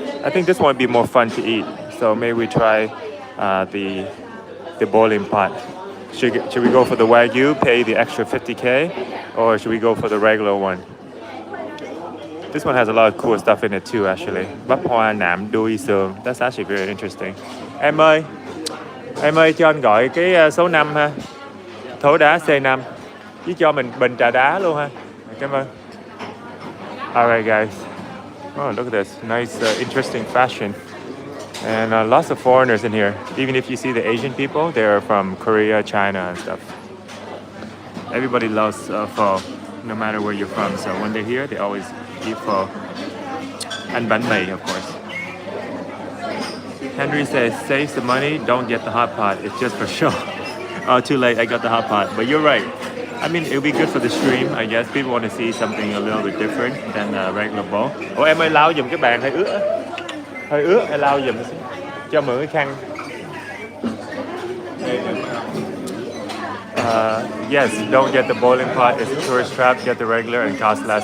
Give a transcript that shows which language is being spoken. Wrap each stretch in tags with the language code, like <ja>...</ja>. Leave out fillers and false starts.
<en>I think this one would be more fun to eat. So maybe we try the boiling pot. Should we go for the wagyu, pay the extra 50K, or should we go for the regular one? This one has a lot of cool stuff in it too, actually. Bắp hoa nạm đuôi sườn. That's actually very interesting.</en> <vi>Em ơi cho anh gọi cái số 5 ha. Thố đá C5. Với cho mình bình trà đá luôn ha.</vi> <en>Cảm ơn. Alright guys. Oh, look at this. Nice, interesting fashion. And lots of foreigners in here. Even if you see the Asian people, they're from Korea, China and stuff. Everybody loves pho, no matter where you're from. So when they're here, they always eat pho. And bánh mì, of course. Henry says, save the money, don't get the hot pot. It's just for show. Oh, too late, I got the hot pot. But you're right. I mean, it'll be good for the stream, I guess. People want to see something a little bit different than a regular bowl.</en> <vi>Ủa em ơi, lau giùm cái bàn hơi ướt á. Hơi ướt, hay lau giùm cho mượn cái khăn.</vi> <en>Yes, don't get the boiling pot. It's a tourist trap. Get the regular and cost less.</en>